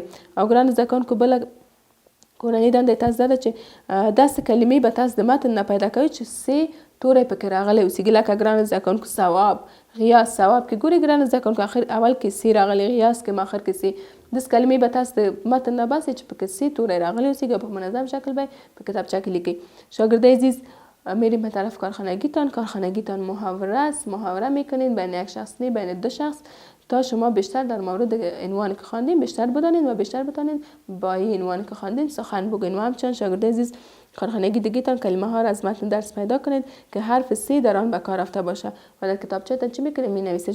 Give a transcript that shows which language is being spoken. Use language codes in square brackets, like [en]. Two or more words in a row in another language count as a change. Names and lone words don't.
[ps] او ګرانو زده کوونکو بله کورنۍ دنده یې تاسو دا ده چې داسې کلمې به تاسو د متن نه پیدا کوئ چې سی توری پکې راغلی اوسېږي. لکه ګرانو زده کوونکو ثواب غیاس. ثواب کې ګورئ ګرانو زده کوونکو اول کې سی راغلی، غیاس کې آخر کې سی. داسې کلمې به تاسو د متن نه باسئ چې پکې سی توری راغلی اوسېږي او په منظم شکل به په کتابچه کې لیکئ. [fa] شاگرد عزیز میریم به طرف کارخانگیتان محاوره است. محاوره میکنید بین یک شخص نه بین دو شخص تا شما بیشتر در مورد عنوانی که خواندین بیشتر بدانید و بیشتر بتانید با این عنوانی که خواندین سخن بگوین. و همچنین شاگرد عزیز کارخانگی دیگه‌تان کلمه ها را از متن درس پیدا کنید که حرف سی در آن به کار رفته باشه و در کتابچه‌تان چی میکنید می‌نویسید.